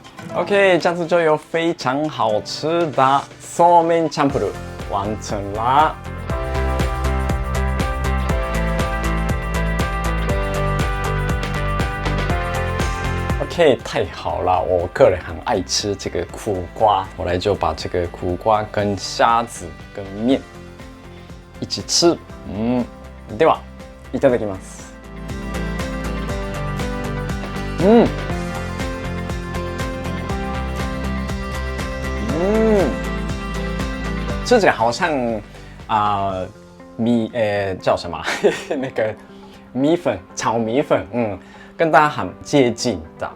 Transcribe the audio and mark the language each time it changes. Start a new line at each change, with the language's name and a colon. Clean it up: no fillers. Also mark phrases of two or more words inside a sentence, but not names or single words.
Chinese: OK， 这样子就有非常好吃的そうめんチャンプルー完成啦。OK， 太好了，我个人很愛吃这个苦瓜，我来就把这个苦瓜跟虾子跟面一起吃。
Japanese: ではいただきます。
Chinese: 吃起来好像叫什么那个米粉，炒米粉，跟大家很接近的。